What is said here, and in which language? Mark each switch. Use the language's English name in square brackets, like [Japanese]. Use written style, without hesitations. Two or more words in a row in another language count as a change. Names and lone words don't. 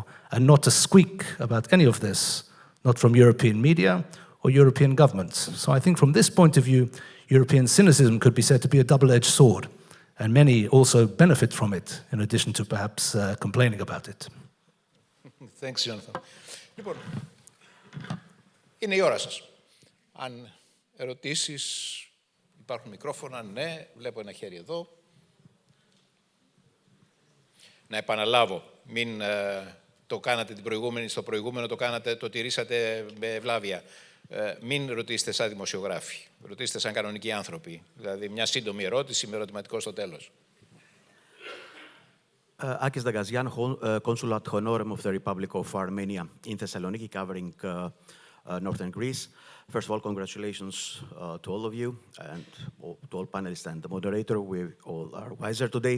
[English] And not a squeak about any of this, not from European media or European governments. So I think from this point of view, European cynicism could be said to be a double-edged sword, and many also benefit from it, in addition to perhaps complaining about it. Thanks, Jonathan. [Greek] Λοιπόν, είναι η ώρα σας. Αν ερωτήσεις, υπάρχουν μικρόφωνα, ναι, βλέπω ένα χέρι εδώ. Να επαναλάβω, μην το κάνατε στο προηγούμενο, το τηρήσατε με ευλάβεια. Μην ρωτήσετε σαν δημοσιογράφοι, ρωτήστε σαν κανονικοί άνθρωποι. Δηλαδή μια σύντομη ερώτηση με ερωτηματικό στο τέλος. [English] Akis Dagazian, Consulat Honorum of the Republic of Armenia in Thessaloniki, covering northern Greece. First of all, congratulations to all of you and to all panelists and the moderator. We all are wiser today.